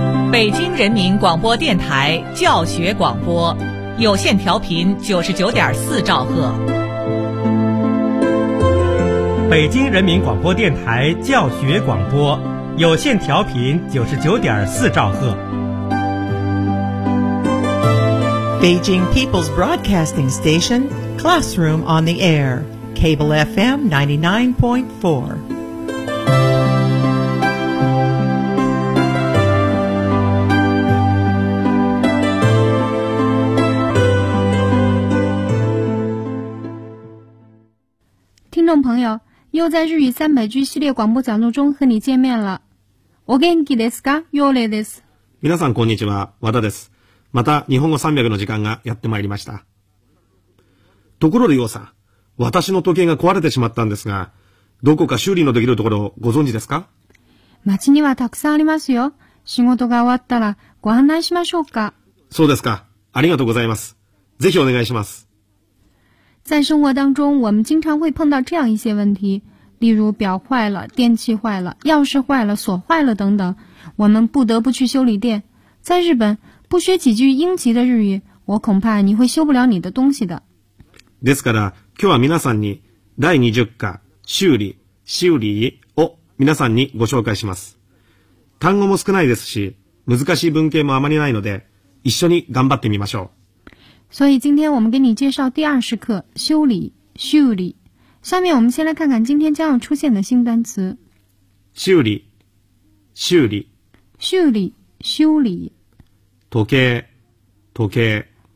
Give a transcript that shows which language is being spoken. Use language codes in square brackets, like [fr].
[zh] 北京人民广播电台教学广播，有线调频99.4兆赫。北京人民广播电台教学广播，有线调频99.4兆赫。 [en] Beijing People's Broadcasting Station, Classroom on the Air, Cable FM 99.4. [zh] 听众朋友，又在日语三百句系列广播讲座中和你见面了。 [ja] お元気ですか？ヨレです。皆さんこんにちは、和田です。また日本語三百の時間がやってまいりました。ところでヨウさん、私の時計が壊れてしまったんですが、どこか修理のできるところをご存知ですか？町にはたくさんありますよ。仕事が終わったらご案内しましょうか。そうですか。ありがとうございます。ぜひお願いします。 [zh] 在生活当中，我们经常会碰到这样一些问题，例如表坏了、电器坏了、钥匙坏了、锁坏了等等，我们不得不去修理店。在日本，不学几句英籍的日语，我恐怕你会修不了你的东西的。 [ja] ですから、今日は皆さんに第20課修理を皆さんにご紹介します。単語も少ないですし、難しい文型もあまりないので、一緒に頑張ってみましょう。 [zh] 所以今天我们给你介绍第二十课修理修理。下面我们先来看看今天将要出现的新单词。修理修理修理修理。 [ja] 時計